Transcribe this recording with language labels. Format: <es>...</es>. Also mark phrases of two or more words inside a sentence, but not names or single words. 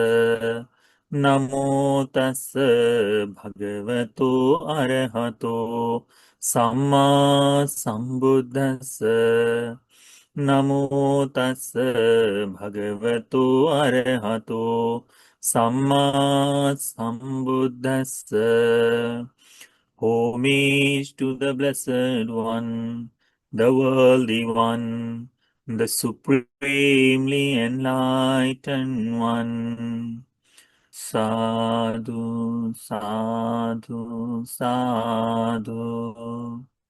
<pi>नमो तस्स भगवतो अरहतो सम्मा सम्बुद्धस्स। नमो तस्स भगवतो अरहतो सम्मा सम्बुद्धस्स।</pi> <en>Homage to the Blessed One, the Worthy One, the Supremely Enlightened One.</en> <pi>Sadhu, sadhu, sadhu.</pi>